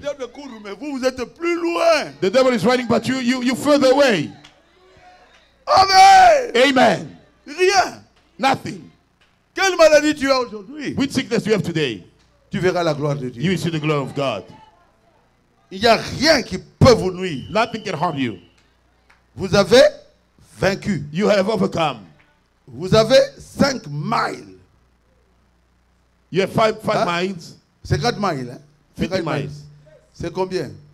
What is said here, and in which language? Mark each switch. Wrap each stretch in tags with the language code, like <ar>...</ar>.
<fr>diable court, mais vous êtes plus loin.</fr> <en>The devil is running, but you further away. Amen. Amen.</en> <fr>Rien.</fr> <en>Nothing.</en> <fr>Quelle maladie tu as aujourd'hui?</fr> <en>Which sickness you have today?</en> <fr>Tu verras la gloire de Dieu.</fr> <en>You will see the glory of God.</en> <fr>Il n'y a rien qui peut vous nuire.</fr> <en>Nothing can harm you.</en> <fr>Vous avez vaincu.</fr> <en>You have overcome.</en> <fr>Vous avez 5 miles.</fr> <en>You have five Huh? miles.</en> <fr>50 miles. Hein?</fr> <en>50 miles.</en> <fr>C'est combien?</fr>